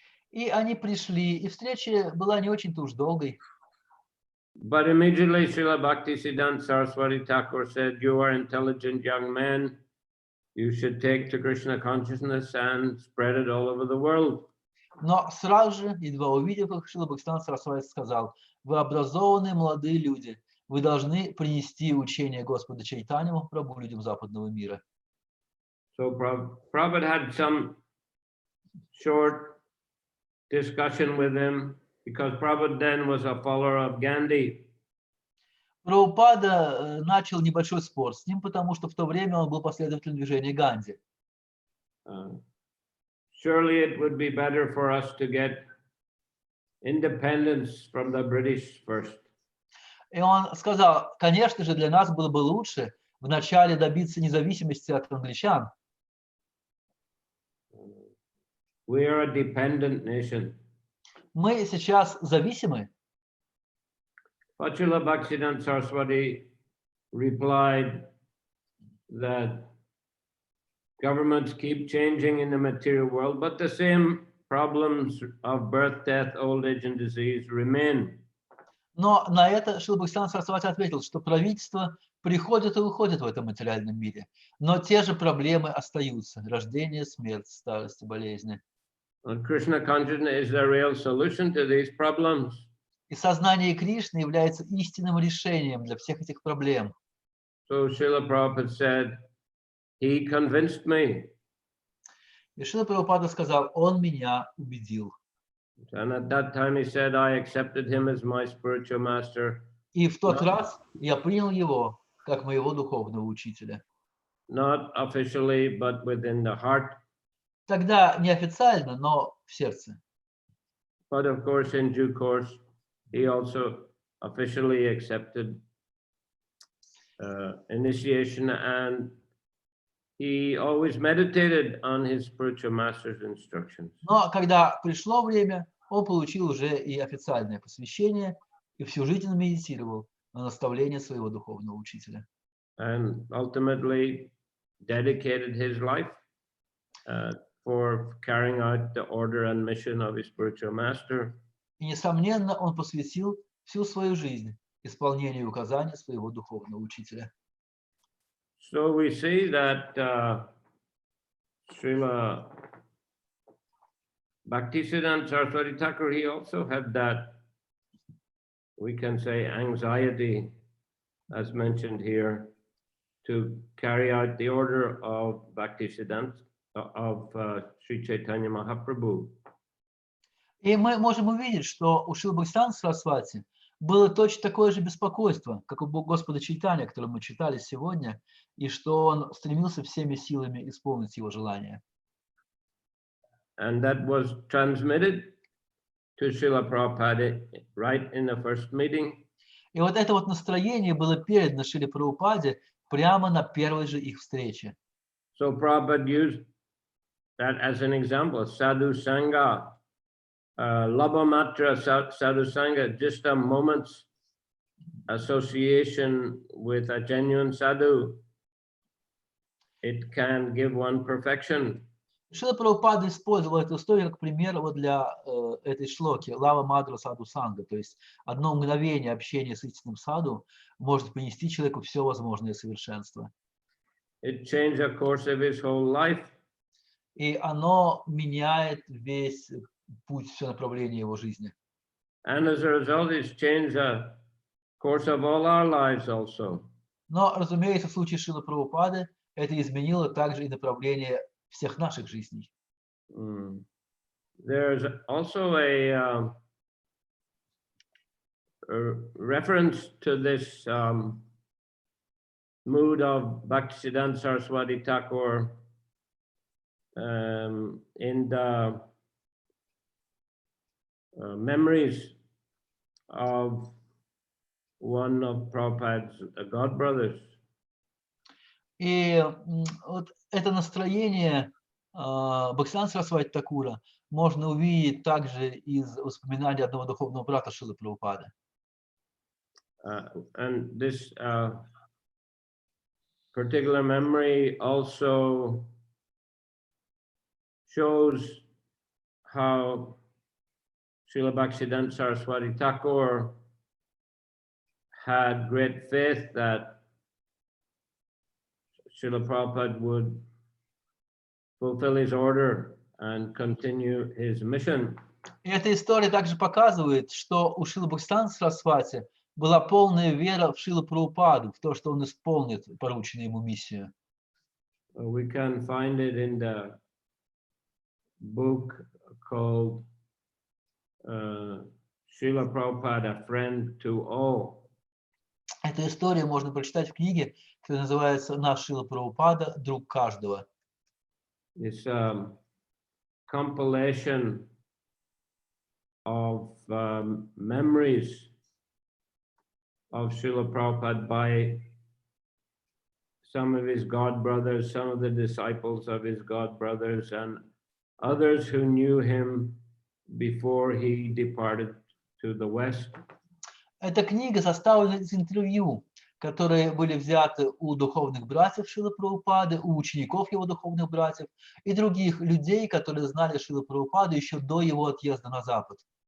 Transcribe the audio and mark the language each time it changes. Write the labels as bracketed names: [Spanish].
[Russian] И они пришли, и встреча была не очень-то уж долгой. [English] But immediately Srila Bhaktisiddhanta Saraswati Thakur said, you are intelligent young man. You should take to Krishna consciousness and spread it all over the world. [Russian] Но сразу же, едва увидев их, Шрила Бхактисиддханта Сарасвати сказал, вы образованные молодые люди, вы должны принести учение Господа Чайтанья Махапрабху людям западного мира. [English] So Prabhupada had some short discussion with him, because Prabhupada then was a follower of Gandhi. [Russian] Прабхупада начал небольшой спор с ним, потому что в то время он был последователем движения Ганди. [English] Surely it would be better for us to get independence from the British first. [Russian] И он сказал, конечно же, для нас было бы лучше вначале добиться независимости от англичан. [English] We are a dependent nation. [Russian] Мы сейчас зависимы. [English] Srila Bhaktisiddhanta Saraswati replied that governments keep changing in the material world, but the same problems of birth, death, old age, and disease remain. [Russian] Но на это Шрила Бхактисиданта Сарасвати ответил, что правительство приходит и уходит в этом материальном мире, но те же проблемы остаются: рождение, смерть, старость и болезни. [English] And Krishna consciousness is the real solution to these problems. [Russian] И сознание Кришны является истинным решением для всех этих проблем. [English] So Srila Prabhupada said, he convinced me. [Russian] И Шрила Прабхупада сказал: он меня убедил. [English] And at that time he said, I accepted him as my spiritual master. [Russian] И в тот раз я принял его как моего духовного учителя. [English] Not officially, but within the heart. [Russian] Тогда неофициально, но в сердце. [English] But of course, in due course, he also officially accepted initiation, and he always meditated on his spiritual master's instructions. [Russian] Но когда пришло время, он получил уже и официальное посвящение, и всю жизнь он медитировал на наставление своего духовного учителя. [English] And ultimately dedicated his life for carrying out the order and mission of his spiritual master. [Russian] И, несомненно, он посвятил всю свою жизнь исполнению указаний своего духовного учителя. [English] So we see that Srila Bhaktisiddhanta Saraswati Thakur, he also had that, we can say, anxiety, as mentioned here, to carry out the order of Bhaktisiddhanta, of Sri Chaitanya Mahaprabhu. [Russian] И мы можем увидеть, что у Шрилы Бхактисиданта Сарасвати было точно такое же беспокойство, как у Господа Чайтанья, которое мы читали сегодня, и что он стремился всеми силами исполнить его желание. [English] And that was transmitted to Srila Prabhupada right in the first meeting. [Russian] И вот это вот настроение было передано Шриле Прабхупаде прямо на первой же их встрече. [English] So Prabhupada used that as an example, sadhu sangha, labhamatra sadhu sangha, just a moment's association with a genuine sadhu, it can give one perfection. [Russian] Шрила Прабхупада использовал эту историю как пример вот для этой шлоки лава мадра саду санга, то есть одно мгновение общения с истинным саду может принести человеку все возможное совершенство. [English] It changed the course of his whole life. [Russian] И оно меняет весь путь, все направление его жизни. [English] And as a result, it's changed the course of all our lives also. [Russian] Но, разумеется, в случае Шрилы Прабхупады это изменило также и направление всех наших жизней. [English] There's also a reference to this mood of Bhaktisiddhanta Saraswati Thakur in the memories of one of Prabhupada's godbrothers. [Russian] И вот это настроение Бхактисиданта Сарасвати Такура можно увидеть также из воспоминаний одного духовного брата Шрилы Прабхупады. [English] And this particular memory also shows how Srila Bhaktisiddhanta Saraswati Thakur had great faith that Srila Prabhupada would fulfill his order and continue his mission. [Russian] И эта история также показывает, что у Шрилы Бхактисиданта Сарасвати была полная вера в Шрилу Прабхупаду, в то, что он исполнит порученную ему миссию. [English] We can find it in the book called Srila Prabhupada, A Friend to All. [Russian] Эту историю можно прочитать в книге, которая называется «Наш Шрила Прабхупада. Друг каждого». [English] It's a compilation of memories of Srila Prabhupada by some of his god brothers, some of the disciples of his god brothers, and others who knew him before he departed to the West. [Russian] Эта книга составлена из интервью которые были взяты у духовных братьев Шрилы Прабхупады, у учеников его духовных братьев и других людей, которые знали Шрилу Прабхупаду еще до его отъезда на Запад.